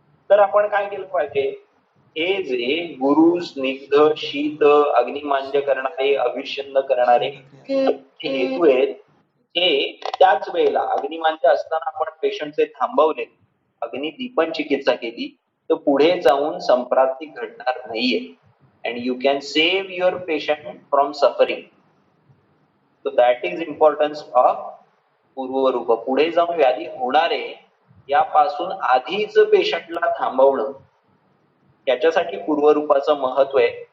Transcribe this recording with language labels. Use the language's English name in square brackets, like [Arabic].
[Marathi] तर आपण काय केलं पाहिजे, हे जे गुरु स्निग्ध शीत अग्निमांद्य करणारे अभिषन्न करणारे हेतू आहेत, हे त्याच वेळेला अग्निमांद्य असताना आपण पेशंटचे थांबवले, अग्निदीपन चिकित्सा केली, तर पुढे जाऊन संप्राप्ती घडणार नाहीये [English] And you can save your patient from suffering. So that is importance of पूर्वरूप. [Marathi] पुढे जाऊन व्याधी होणारे यापासून आधीच पेशंटला थांबवणं, याच्यासाठी पूर्वरूपाचं महत्व आहे.